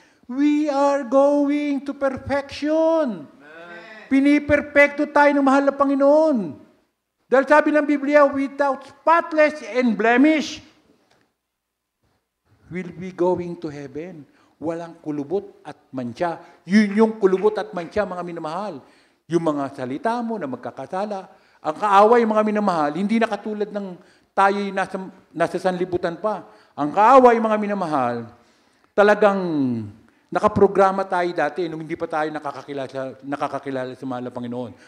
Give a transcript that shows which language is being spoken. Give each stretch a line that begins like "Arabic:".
English: We are going to perfection.
Filipino: Piniperfecto tayo ng mahal na Panginoon. Dahil sabi ng Biblia,
English: without spotless and blemish, we'll be going to heaven.
Filipino: Walang kulubot at mantsa. Yun yung kulubot at mantsa, mga minamahal. Yung mga salita mo na magkakasala. Ang kaaway, mga minamahal, hindi na katulad ng tayo'y nasa sanlibutan pa. Ang kaaway, mga minamahal, talagang nakaprograma tayo dati nung hindi pa tayo nakakakilala sa mahal na Panginoon.